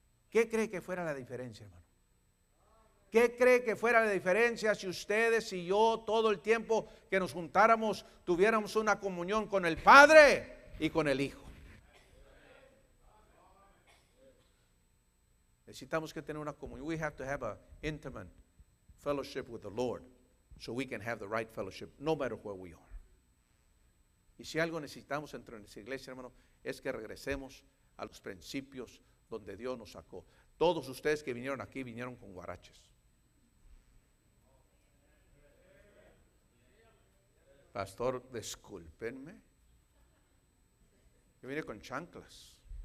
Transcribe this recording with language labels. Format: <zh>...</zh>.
<es>¿Qué cree que fuera la diferencia, hermano? ¿Qué cree que fuera la diferencia si ustedes y yo todo el tiempo que nos juntáramos tuviéramos una comunión con el Padre y con el Hijo? Necesitamos que tener una comunión.</es> <en>We have to have an intimate fellowship with the Lord so we can have the right fellowship no matter where we are.</en> <es>Y si algo necesitamos entre nuestra iglesia, hermano, es que regresemos a los principios donde Dios nos sacó. Todos ustedes que vinieron aquí vinieron con guaraches. Pastor, discúlpenme. Yo vine con chanclas.</es>